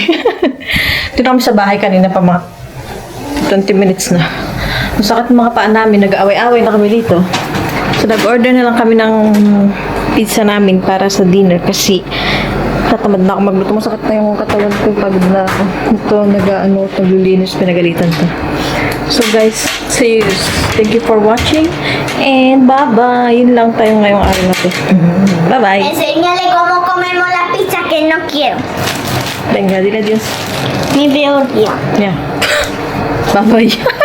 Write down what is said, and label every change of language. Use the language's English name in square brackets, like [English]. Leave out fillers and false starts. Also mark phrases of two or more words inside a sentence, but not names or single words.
[Filipino] Dito kami sa bahay kanina pa mga 20 minutes na. Masakit mga paa namin, nag-away-away na kami dito. So nag-order na lang kami ng pizza namin para sa dinner kasi tatamad na ako magluto. Masakit na yung katawan ko, pagod na ako. Ito, naglilinis, pinagalitan to. [English] So guys, see you. Thank you for watching. And bye-bye. [Filipino] Yun lang tayo ngayong araw na to. Bye-bye. [Spanish] Enséñale cómo comemos la pizza que no quiero. Venga, dile adiós. Mi peor día. [English] Yeah. Bye-bye.